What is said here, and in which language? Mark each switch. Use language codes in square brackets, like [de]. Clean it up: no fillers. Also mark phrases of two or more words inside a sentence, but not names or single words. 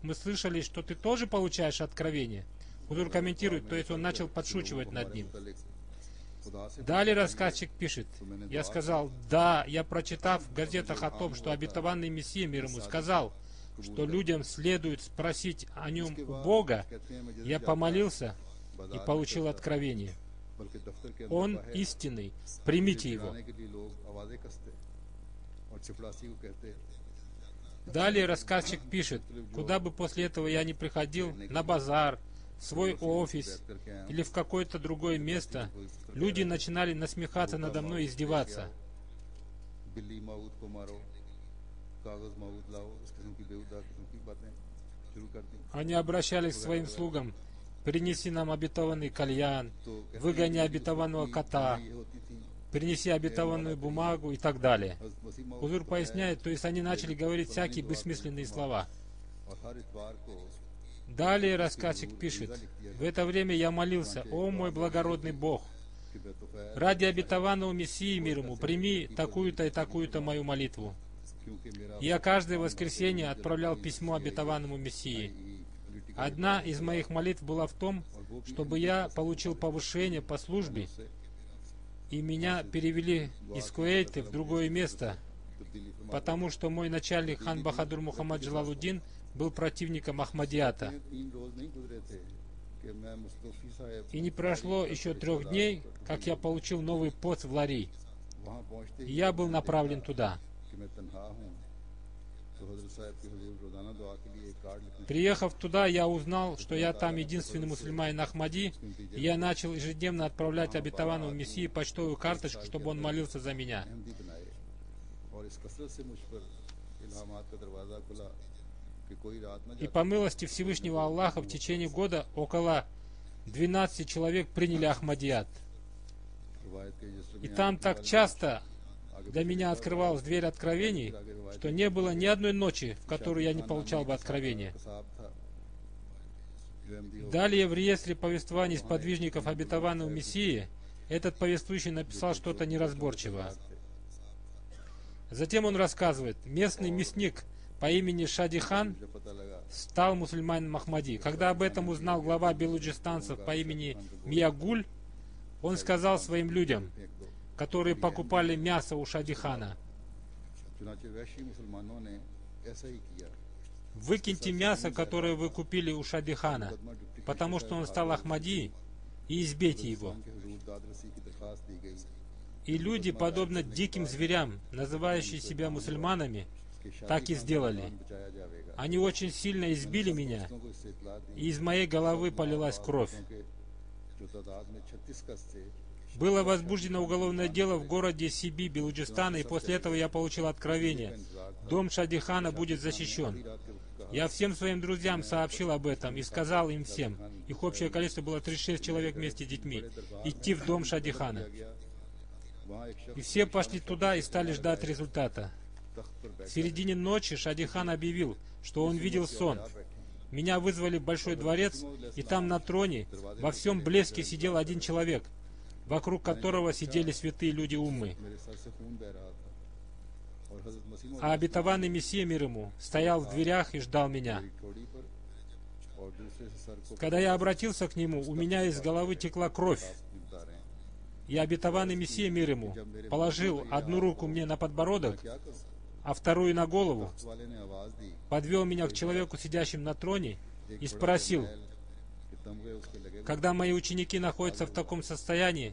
[ru] Мы слышали, что ты тоже получаешь откровение. Хузур комментирует, то есть он начал подшучивать над ним. Далее рассказчик пишет, я сказал, да, я прочитав в газетах о том, что обетованный Мессия мир ему сказал, что людям следует спросить о нем у Бога, я помолился и получил откровение. [ur] بلکہ دفتر کے [ru] Он истинный, примите его. [ur] کے لیے لوگ آوازیں کستے اور چپڑاسی کو کہتے [ru] Далее рассказчик пишет, куда бы после этого я ни приходил, на базар, в свой офис или в какое-то другое место, люди начинали насмехаться надо мной и издеваться. [ur] بلی موعود کو مارو کاغذ موعود لاؤ اس قسم کی بیہودہ قسم کی باتیں شروع کر دی [ru] Они обращались к своим слугам, принеси нам обетованный кальян, выгони обетованного кота, [ur] یہ ہوتی تھی [ru] принеси обетованную бумагу и так далее. [ur] حضرت مسیح موعود [ru] Хузур поясняет, то есть они начали говорить всякие бессмысленные слова. [ur] اور ہر اتوار کو [ru] Далее рассказчик пишет, в это время я молился, о мой благородный Бог, [ur] کہ بطفیل [ru] ради обетованного Мессии мир ему, прими такую-то и такую-то мою молитву. [ur] کیونکہ میرا [ru] Я каждое воскресенье отправлял письмо обетованному Мессии. Одна из моих молитв была в том, чтобы я получил повышение по службе, и меня перевели из Куэйта в другое место, [ur] تبدیلی فرما [ru] потому что мой начальник хан Бахадур Мухаммад Джалалуддин был противником Ахмадията. [ur] 3 روز نہیں گزرے تھے کہ میں مستوفی صاحب [ru] И не прошло еще 3 дней, как я получил новый пост в Лари, [ur] وہاں پہنچتے [ru] и [ur] ही [ru] я был направлен туда. [ur] کہ میں تنہا ہوں تو حضرت صاحب کے حضور روزانہ دعا کے لیے ایک کارڈ لکھنے [ru] Приехав туда, я узнал, что я там единственный мусульманин Ахмади, и я начал ежедневно отправлять обетованному Мессии почтовую карточку, чтобы он молился за меня. [ur] احمدی بنائے اور اس کثرت سے مجھ پر الہامات کا دروازہ کھلا کہ کوئی رات نہ [ru] И по милости Всевышнего Аллаха в течение года около 12 человек приняли Ахмадият. [ur] روایت کے جس [ru] И там так часто для меня открывалась дверь откровений, что не было ни одной ночи, в которую я не получал бы откровения. [ur] قصاب تھا جو احمدی [ru] Далее в реестре повествований сподвижников обетованного Мессии этот повествующий написал что-то неразборчивое. Затем он рассказывает, местный мясник по имени Шадихан [ur] مجھے پتا لگا [ru] стал мусульманином Ахмади. Когда об этом узнал глава белуджистанцев по имени Миягуль, он сказал своим людям, [ur] پھینک دو [ru] которые покупали мясо у Шадихана, [ur] چنانچہ وحشی مسلمانوں نے ایسا ہی کیا [ru] выкиньте мясо, которое вы купили у Шадихана, потому что он стал Ахмади, и избейте его. [ur] کے حضور داد رسی کی درخواست دی گئی [ru] И люди, подобно диким зверям, называющие себя мусульманами, [ur] کہ شادی [ru] так и сделали. [ur] بچایا جائے گا [ru] Они очень сильно избили меня, [ur] دوستوں کو اس سے اطلاع دی [ru] и из моей головы полилась кровь. [ur] کہ جو تعداد میں 36 کس تھے [ru] Было возбуждено уголовное дело в городе Сиби, Белуджистана, и после этого я получил откровение. Дом Шадихана будет защищен. [ur] رات کے وقت [ru] Я всем своим друзьям сообщил об этом и сказал им всем, их общее количество было 36 человек вместе с детьми, идти в дом Шадихана. [ur] گیا وہاں ایک [ru] И [ur] शख्स [ru] все пошли туда и стали ждать результата. [ur] تخت پر [ru] В [ur] बैठ [ru] середине ночи Шадихан объявил, что он видел сон. Меня вызвали в большой дворец, и там на троне во всем блеске сидел один человек, вокруг которого сидели святые люди Уммы. [ur] میرے سر سے خون بہہ رہا تھا اور حضرت مسیح [ru] А обетованный Мессия мир ему стоял в дверях и ждал меня. [ur] میری ٹھوڑی پر اور دوسرے سے سر کو [ru] Когда я обратился к нему, у меня из головы текла кровь. [ur] بتا رہے ہیں [ru] И обетованный Мессия мир ему положил одну руку мне на подбородок, [ur] کیا کروں [ru] а вторую на голову, [ur] تخت والے نے آواز دی [ru] подвел меня к человеку, сидящему на троне, [ur] एक [ru] и [ur] बड़ा [ru] спросил: [ur] جرنیل کے تمغے اس کے لگے ہوئے [ru] когда мои ученики находятся в таком состоянии,